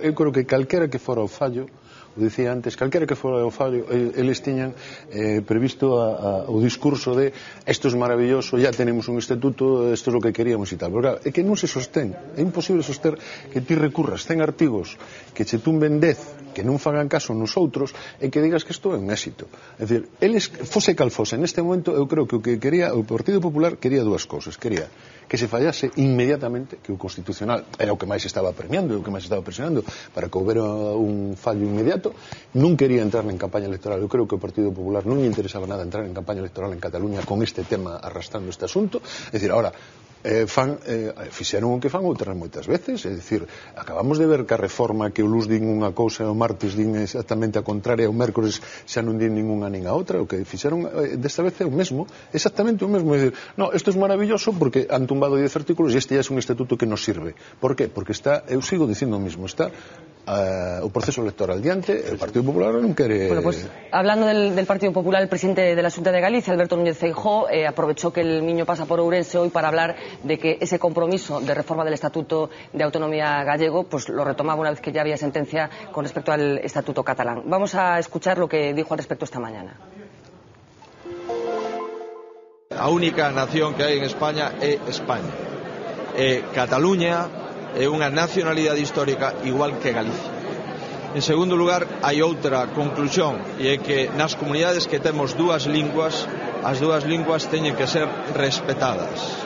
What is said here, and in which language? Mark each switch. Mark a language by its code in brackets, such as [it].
[gl] Eu creo que calquera que fora o fallo, o dicía antes, calquera que fora o fallo, eles tiñan previsto o discurso de isto é maravilloso, [es] ya tenemos un estatuto, [gl] isto é o que queríamos e tal. Porque é que non se sostén, é imposible soster que ti recurras 100 artigos que che tumben 10, que non fagan caso nos outros, e que digas que isto é un éxito. É dicir, eles, fose cal fose, neste momento eu creo que o que quería o Partido Popular quería dúas cousas. Quería que se fallase inmediatamente, que o Constitucional era o que máis estaba premiando, o que máis estaba presionando para que houbera un fallo inmediato. Non quería entrar en campaña electoral. Eu creo que o Partido Popular non lle interesaba nada entrar en campaña electoral en Cataluña con este tema arrastrando este asunto. É dicir, ahora fixeron o que fan outras moitas veces, é dicir, acabamos de ver que a reforma, que o luz din unha cousa e o martes din exactamente a contraria, o mércores xa non din ninguna nin a outra. O que fixeron desta vez é o mesmo, exactamente o mesmo, é dicir, no, isto é maravilloso porque [es] han tumbado 10 artículos [gl] e este ya é un estatuto que nos sirve. Por qué? Porque está, eu sigo dicindo o mismo, está o proceso electoral diante, el Partido Popular non quere... [es] Bueno, pues hablando del Partido Popular, el presidente de la Xunta de Galicia, Alberto Núñez Feijóo, aprovechó que el niño pasa por Ourense hoy para hablar de que ese compromiso de reforma del Estatuto de Autonomía gallego pues lo retomaba una vez que ya había sentencia con respecto al Estatuto catalán. Vamos a escuchar lo que dijo al respecto esta mañana. [gl] A única nación que hai en España é España. Cataluña é unha nacionalidade histórica igual que Galicia. En segundo lugar, hai outra conclusión, e é que nas comunidades que temos dúas linguas, as dúas linguas teñen que ser respetadas.